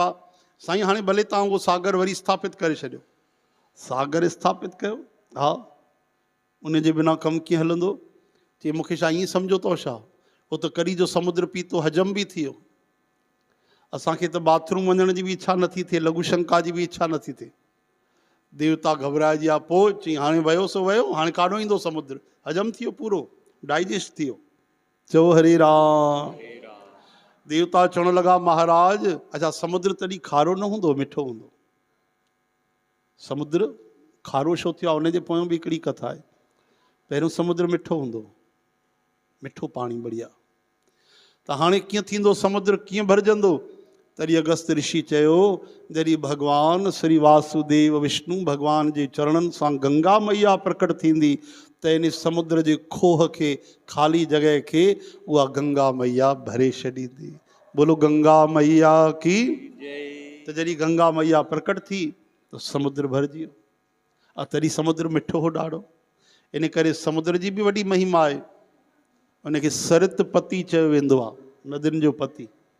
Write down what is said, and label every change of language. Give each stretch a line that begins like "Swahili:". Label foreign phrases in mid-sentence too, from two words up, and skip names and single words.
Sindhi: साईं हाणे भले तव्हां उहो सागर वरी स्थापित करे छॾियो। सागर स्थापित कयो? हा, उन जे बिना कमु कीअं हलंदो? चई मूंखे छा ईअं सम्झो अथव छा? उहो त कड़ी जो समुद्र पीतो, हजम बि थी वियो। असांखे त बाथरूम वञण जी बि इच्छा नथी थिए, लघु शंका जी बि इच्छा नथी थिए। देवता घबराइजी विया। पोइ चई हाणे वियो सो वियो, हाणे काॾों ईंदो समुद्र, हजम थी वियो, पूरो डाइजेस्ट थी वियो। चओ हरे राम। देवता चवण लॻा, महाराज अच्छा समुद्र तॾहिं खारो न हूंदो, मिठो हूंदो। समुद्र खारो छो थियो आहे? उनजे पोयों बि हिकिड़ी कथा आहे। पहिरियों समुद्र मिठो हूंदो, मिठो पाणी बढ़िया। त हाणे कीअं थींदो? समुद्र कीअं भरजंदो? तॾहिं अगस्त ऋषि चयो, जॾहिं भगवान श्री वासुदेव विष्णु भगवान जे चरणनि सां गंगा मैया प्रकट थींदी त इन समुद्र जे खोह खे, ख़ाली जॻह खे उहा गंगा मैया भरे छॾींदी।
Hindi: बोलो गंगा मैया की।
Sindhi: त जॾहिं गंगा मैया प्रकट थी त समुद्र भरिजी वियो। तॾहिं समुद्र मिठो हो ॾाढो। इन करे समुद्र जी बि वॾी महिमा आहे। उनखे सरित पति चयो वेंदो आहे, नदियुनि जो पति।